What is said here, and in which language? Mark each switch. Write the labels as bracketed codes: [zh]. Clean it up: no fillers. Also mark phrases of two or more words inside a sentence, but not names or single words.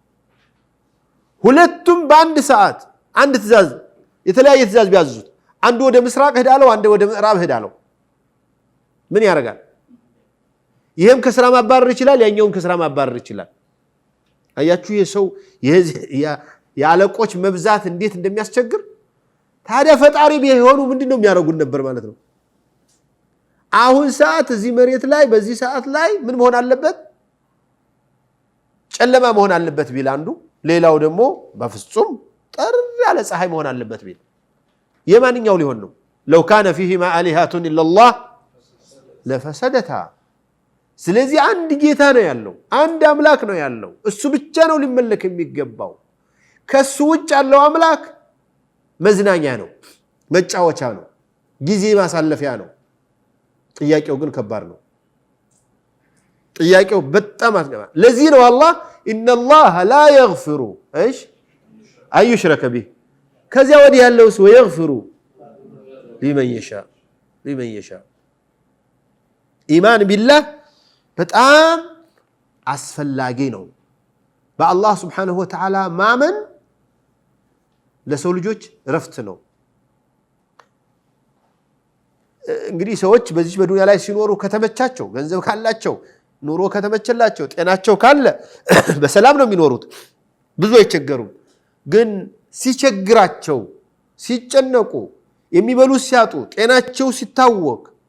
[am] ሁለቱም በአንድ ሰዓት አንድ ትእዛዝ የተለያየ ትእዛዝ ቢያዙት አንዱ ወደ ምስራቅ ሄዳለው አንዱ ወደ ምዕራብ ሄዳለው ምን ያደርጋል ይሄም ከስራ ማባረር ይችላል ያኛውም ከስራ ማባረር ይችላል አያችሁ የሰው ያለቆች መብዛት እንዴት እንደሚያስቸግር ታዲያ ፈጣሪ ቢሆኑ ምንድነው የሚያረጉን ነበር ማለት ነው አሁን ሰዓት እዚህ መሬት ላይ በዚህ ሰዓት ላይ ምን መሆን አለበት ጨለማ መሆን አለበት ቢል አንዱ ሌላው ደግሞ በፍጹም ጠር ያለ ፀሐይ መሆን አለበት ቢል የማንኛው ሊሆን ነው [ar] لو كان فيهما آلهة إلا الله لفسدتا [am] ስለዚህ አንድ ጌታ ነው ያለው አንድ አምላክ ነው ያለው እሱ ብቻ ነው ሊመለክ የሚገባው ከሱ ውጭ ያለው አምላክ መዝናኛ ነው መጫወቻ ነው ጊዜ ማሳለፊያ ነው ጥያቄው ግን ከባድ ነው ጥያቄው በጣም አስገባ ለዚህ ነው አላህ [ar] ان الله لا يغفر ايش اي يشرك به [am] ከዚያ ወዲህ ያለው ሰው [ar] يغفر لمن يشاء إيمان بالله [am] በጣም አስፈላጊ ነው በአላህ [ar] سبحانه وتعالى [am] ማመን ለሰው ልጆች ረፍት ነው እንግዲህ ሰዎች በዚህ በዱንያ ላይ ሲኖሩ ከተመቻቸው ገንዘብ ካላቸው ኑሮ ከተመቸላቸው ጤናቸው ካለ በሰላም ነው የሚኖሩት ብዙ አይቸገሩም ግን ሲቸግራቸው ሲጨነቁ የሚበሉት ሲያጡ ጤናቸው ሲታወክ